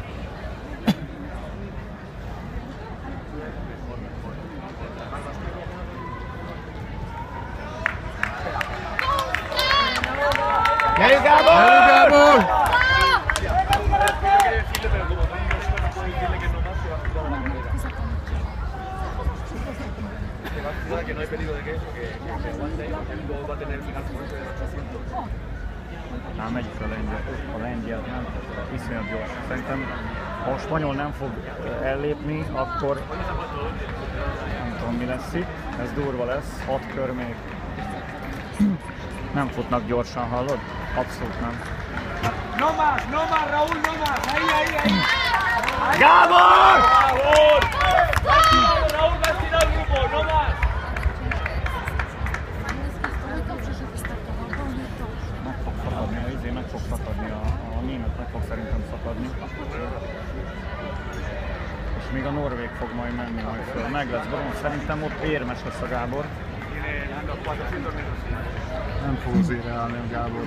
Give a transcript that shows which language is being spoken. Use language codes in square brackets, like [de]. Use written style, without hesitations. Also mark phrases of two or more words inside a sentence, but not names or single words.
[hu] Gyerünk Gábor! Gyerünk Gábor! [es] Que no hay peligro de que eso, que aguante ahí, porque luego va a tener el final de 800. [hu] Nem megy fel a lengyel, nem iszonyat gyors. Szerintem, ha a spanyol nem fog ellépni, akkor nem tudom mi lesz itt. Ez durva lesz, 6 kör még. Nem futnak gyorsan, hallod? Abszolút nem. [es] No más, Raúl, no más, ahí. Gábor! Raúl, va a tirar el grupo, no más. [hu] Meg fog szakadni, a német meg fog szerintem szakadni. És még a norvég fog majd menni majd föl. Meg lesz bronz, szerintem ott érmes lesz a Gábor. Nem fog az ére állni a Gábor.